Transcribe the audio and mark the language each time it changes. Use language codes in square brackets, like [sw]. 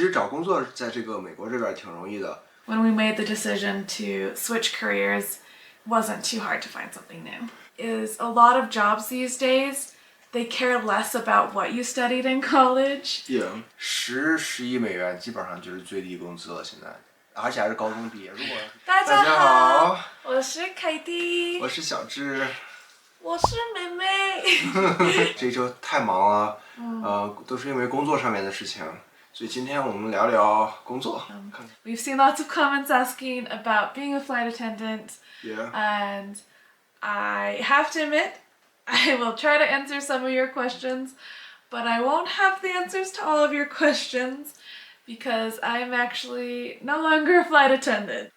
[zh] 其实找工作在这个美国这边挺容易的。 [en] When we made the decision to switch careers, it wasn't too hard to find something new. Is a lot of jobs these days, they care less about what you studied in college. Yeah. [zh] 10-11美元基本上就是最低工资了，现在，而且还是高中毕业。如果大家好，我是凯蒂，我是小智，我是妹妹。这一周太忙了，都是因为工作上面的事情。所以今天我们聊聊工作。 [en] We've seen lots of comments asking about being a flight attendant. Yeah. And I have to admit, I will try to answer some of your questions, but I won't have the answers to all of your questions because I'm actually no longer a flight attendant.